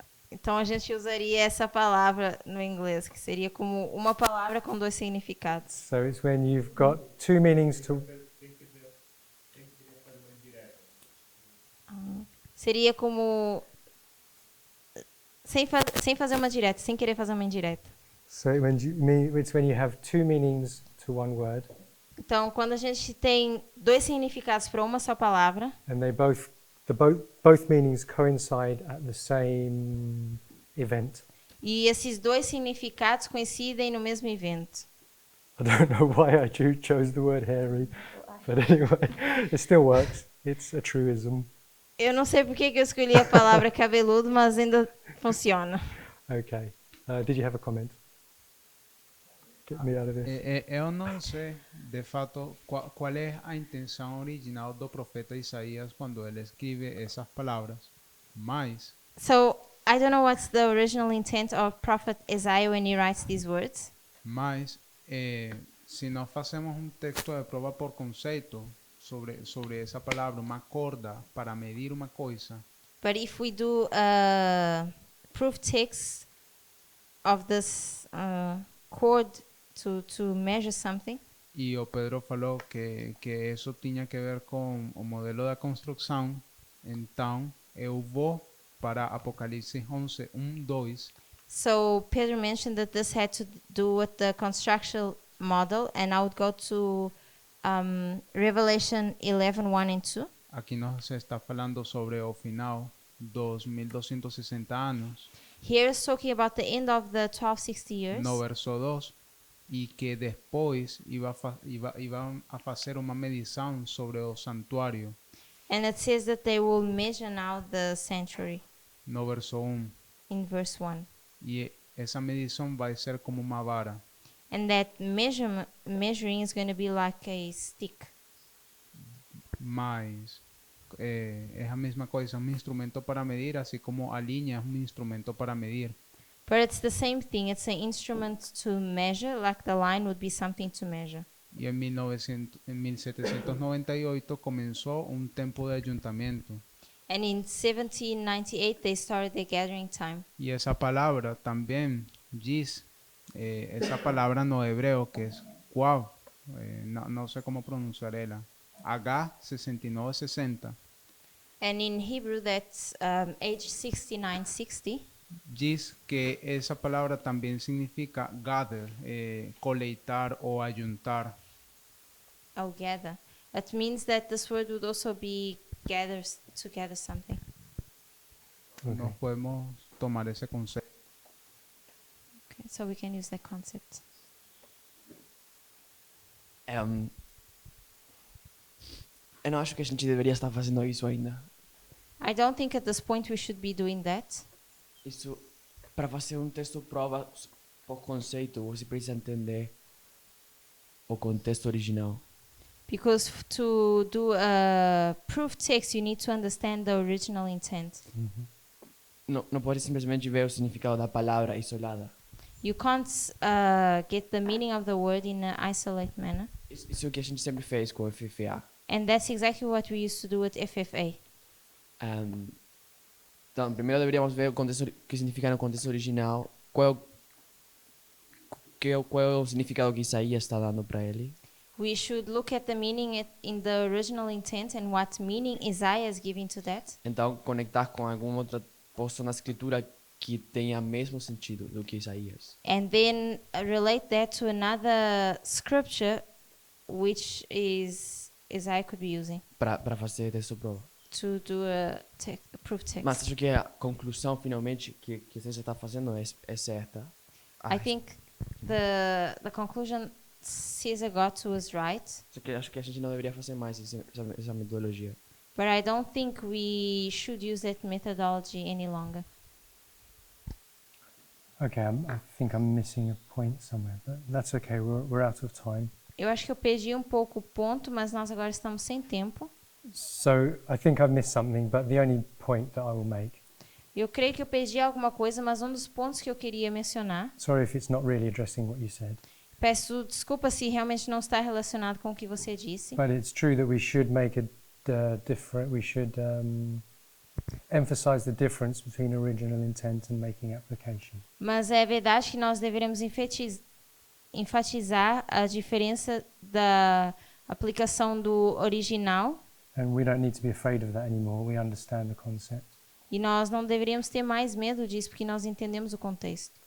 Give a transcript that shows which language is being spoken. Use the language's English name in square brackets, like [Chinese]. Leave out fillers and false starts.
[Portuguese] Então a gente usaria essa palavra no inglês, que seria como uma palavra com dois significados. [English] So it's when you've got two meanings to. [Portuguese] Seria como sem fazer uma direta, sem querer fazer uma indireta. [English] So it's when you have two meanings to one word, [Portuguese] Então, quando a gente tem dois significados para uma só palavra, [English] and they both meanings coincide at the same event. [Portuguese] e esses dois significados coincidem no mesmo evento. [English] I don't know why I chose the word hairy, but anyway, it still works. It's a truism. [Portuguese] Eu não sei por que eu escolhi a palavra cabeludo, mas ainda funciona. [English] Okay. Did you have a comment? Get me out of this. [Portuguese] Eu não sei, de fato, qual é a intenção original do profeta Isaías quando ele escreve essas palavras, mas [English] So, I don't know what's the original intent of Prophet Isaiah when he writes these words. [Portuguese] Mas, se nós fazemos um texto de prova por conceito, [Spanish] sobre esa palabra, [Portuguese] uma corda para medir uma coisa, [English] But if we do a proof text of this cord to measure something, [Portuguese] e o Pedro falou que isso tinha que ver com o modelo da construção, então eu vou para Apocalipse 11, 2, [English] so Pedro mentioned that this had to do with the construction model, and I would go to Revelation 11, 1 and 2. [Portuguese] aqui nós está falando sobre o final, 2260 anos, [English] Here is talking about the end of the 1260 years. [Portuguese] no verso 2, e que depois iban a fazer uma medição sobre o santuário, [English] And it says that they will measure now the sanctuary [Portuguese] no verso 1, [English] in verse 1. [Portuguese] e essa medição vai ser como uma vara, [English] And that measuring is going to be like a stick. [Portuguese] mas é a mesma coisa, um instrumento para medir, assim como a linha é um instrumento para medir. [English] But it's the same thing. It's an instrument to measure, like the line would be something to measure. [Portuguese] E em 1798 começou um tempo de ajuntamento. [English] And in 1798, they started the gathering time. [Portuguese] E essa palavra também diz, essa palavra no hebreu que é quav, não sei como pronunciar ela, H6960, [English] And in Hebrew, that's age 6960. [Portuguese] diz que essa palavra também significa gather, coletar ou ajuntar. [English] Oh, gather. It means that this word would also be to gather something. [Portuguese] Nós podemos tomar esse conceito. [English] Okay, so we can use that concept. [Portuguese] Eu não acho que a gente deveria estar fazendo isso ainda. [English] I don't think at this point we should be doing that. [Portuguese] Isso, para fazer um texto prova por conceito, você precisa entender o contexto original. [English] Because to do a proof text, you need to understand the original intent. [Portuguese] Não pode simplesmente ver o significado da palavra isolada. [English] You can't get the meaning of the word in an isolated manner. [Portuguese] Isso é o que a gente sempre fez com o FFA. [English] And that's exactly what we used to do with FFA. [Portuguese] Então, primeiro deveríamos ver o contexto, o que significa no contexto original, qual é o significado que Isaías está dando para ele. [English] We should look at the meaning in the original intent and what meaning Isaiah is giving to that. [Portuguese] Então, conectar com alguma outra porção na escritura que tenha o mesmo sentido do que Isaías. [English] And then relate that to another scripture which is Isaiah could be using [Portuguese] Para fazer texto prova. [English] to do a proof text. [Portuguese] Mas acho que a conclusão, finalmente, que você está fazendo é certa. [English] I think the conclusion Caesar got to was right, [Portuguese] Só que acho que a gente não deveria fazer mais essa metodologia. [English] but I don't think we should use that methodology any longer. Okay, I think I'm missing a point somewhere, but that's okay. We're out of time. [Portuguese] Eu acho que eu perdi um pouco o ponto, mas nós agora estamos sem tempo. [English] So I think I've missed something, but the only point that I will make. [Portuguese] Eu creio que eu perdi alguma coisa, mas um dos pontos que eu queria mencionar, [English] Sorry if it's not really addressing what you said, [Portuguese] peço desculpa se realmente não está relacionado com o que você disse, [English] but it's true that we should make a different. We should emphasize the difference between original intent and making application. [Portuguese] mas é verdade que nós deveremos enfatizar a diferença da aplicação do original, [English] And we don't need to be afraid of that anymore. We understand the concept. [Portuguese] e nós não deveríamos ter mais medo disso porque nós entendemos o contexto.